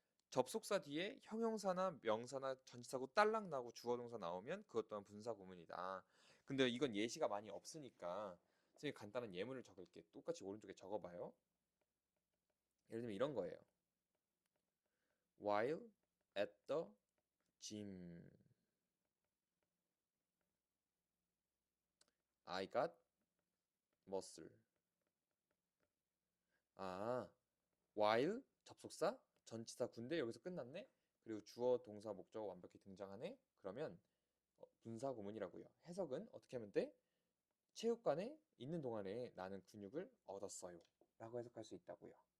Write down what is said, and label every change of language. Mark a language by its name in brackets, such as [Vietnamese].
[Korean] 접속사 뒤에 형용사나 명사나 전치사고 딸랑 나고 주어 동사 나오면 그것 또한 분사 구문이다. 근데 이건 예시가 많이 없으니까 선생님이 간단한 예문을 적을게. 똑같이 오른쪽에 적어봐요. 예를 들면 이런 거예요. [English] While at the gym, I got muscle. [Korean] while 접속사 전치사 군데 여기서 끝났네. 그리고 주어 동사 목적어 완벽히 등장하네. 그러면 분사 구문이라고요. 해석은 어떻게 하면 돼? 체육관에 있는 동안에 나는 근육을 얻었어요 라고 해석할 수 있다고요.